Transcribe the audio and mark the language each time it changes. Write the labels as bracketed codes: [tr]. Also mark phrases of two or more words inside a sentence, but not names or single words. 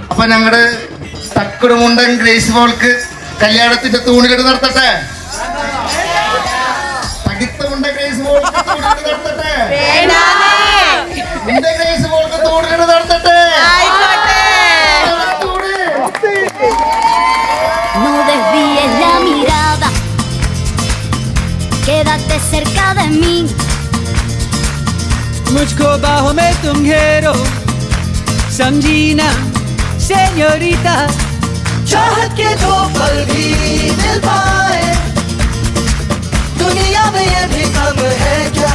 [ml] അപ്പൊ ഞങ്ങളുടെ തക്കുടുമുണ്ടൻ ഗ്രേസ് മോൾക്ക് കല്യാണത്തിന്റെ തൂണിലിട്ട് നടത്തട്ടെ. തകിത്തമുണ്ട ഗ്രേസ് മോൾക്ക് തൂണിലിട്ട് നടത്തട്ടെ. എന്റെ ഗ്രേസ് മോൾക്ക് തൂണിലിട്ട് നടത്തട്ടെ. [es] No desvíes la mirada, quédate cerca de mí. [hi] मुझको बाहों में तुम घेरो, समझी ना सेñorita. चाहत के दो पल भी मिल पाए, दुनिया में ये भी कम है क्या.